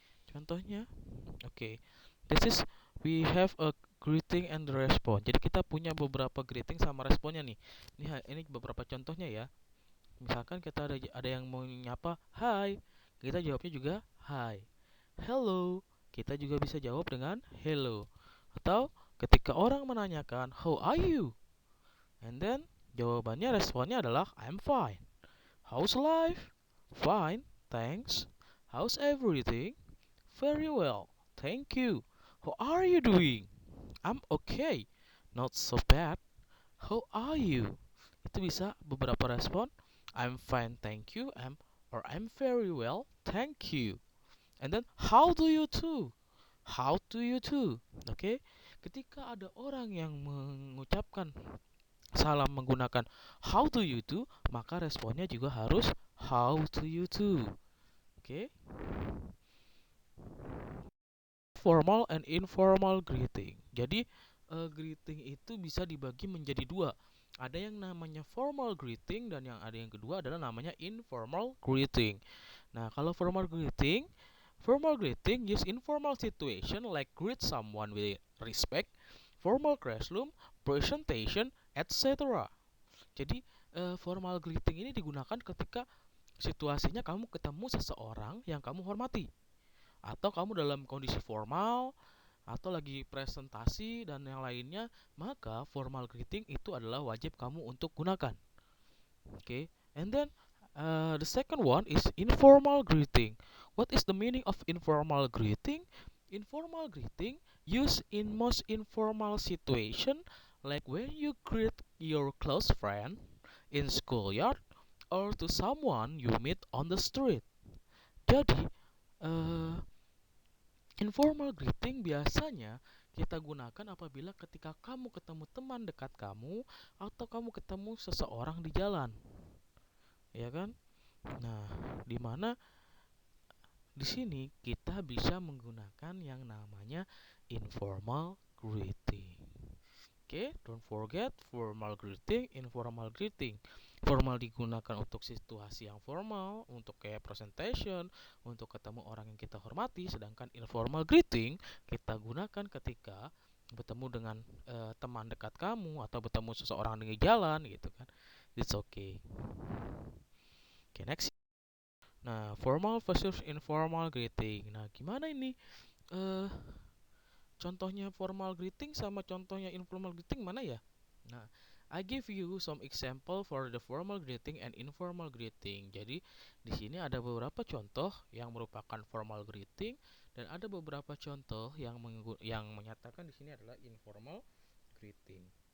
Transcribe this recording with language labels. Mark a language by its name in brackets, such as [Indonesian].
[English] Contohnya, okay, we have a greeting and response. [Indonesian] Jadi kita punya beberapa greeting sama responnya nih. Ini beberapa contohnya ya. Misalkan kita ada yang mau nyapa, hi, kita jawabnya juga hi. Hello, kita juga bisa jawab dengan hello. Atau ketika orang menanyakan, [English] how are you? [Indonesian] And then jawabannya, responnya adalah [English] I'm fine. How's life? Fine, thanks. How's everything? Very well, thank you. How are you doing? I'm okay. Not so bad. How are you? [Indonesian] Itu bisa beberapa respon. [English] I'm fine, thank you. I'm very well, thank you. And then how do you do? How do you do? Oke. [Indonesian] Ketika ada orang yang mengucapkan salam menggunakan how do you do, maka responnya juga harus how do you do. Oke. [English] Formal and informal greeting. [Indonesian] Jadi greeting itu bisa dibagi menjadi dua. Ada yang namanya formal greeting dan yang kedua adalah namanya informal greeting. [English] Nah, kalau formal greeting use informal situation like greet someone with respect, formal classroom, presentation, etc. [Indonesian] Jadi formal greeting ini digunakan ketika situasinya kamu ketemu seseorang yang kamu hormati, atau kamu dalam kondisi formal, atau lagi presentasi dan yang lainnya, maka formal greeting itu adalah wajib kamu untuk gunakan. [English] Okay, and then the second one is informal greeting. What is the meaning of informal greeting? Informal greeting used in most informal situation, like when you greet your close friend in schoolyard or to someone you meet on the street. [Indonesian] Jadi, eh, informal greeting biasanya kita gunakan apabila ketika kamu ketemu teman dekat kamu atau kamu ketemu seseorang di jalan, ya kan? Nah, di mana di sini kita bisa menggunakan yang namanya informal greeting. [English] Oke, don't forget formal greeting, informal greeting. [Indonesian] Formal digunakan untuk situasi yang formal, untuk kayak presentation, untuk ketemu orang yang kita hormati, sedangkan informal greeting kita gunakan ketika bertemu dengan teman dekat kamu atau bertemu seseorang di jalan gitu kan. [English] It's okay. Oke, next. Nah, formal versus informal greeting. [Indonesian] Nah, gimana ini? Eh, contohnya formal greeting sama contohnya informal greeting mana ya? [English] Nah, I give you some example for the formal greeting and informal greeting. [Indonesian] Jadi, di sini ada beberapa contoh yang merupakan formal greeting dan ada beberapa contoh yang menyatakan di sini adalah informal greeting.